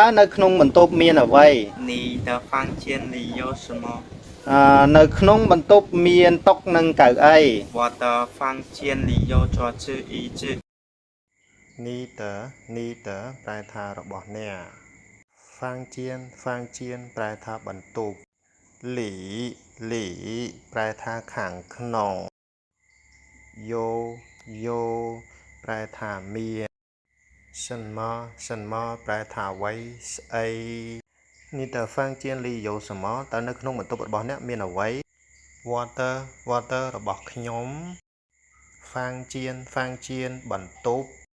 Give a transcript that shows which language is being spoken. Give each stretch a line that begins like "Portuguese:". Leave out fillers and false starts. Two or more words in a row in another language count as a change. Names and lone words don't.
Khmer: នៅក្នុងបន្ទប់មានអ្វី
Chinese: 你的房间里有什么
Khmer: នៅក្នុងបន្ទប់មានតុនិងកៅអី
Chinese: 我的房间里有桌子椅子
Khmer: នីតប្រែថារបស់អ្នកហ្វាងជៀនប្រែថាបន្ទប់លីប្រែថាខាងក្នុង យោប្រែថាមានសិនមកប្រែថាអ្វីស្អី
Chinese: 你的房间里有什么
Khmer: តើនៅក្នុងបន្ទប់របស់អ្នកមានអ្វី water របស់ខ្ញុំហ្វាងជៀនបន្ទប់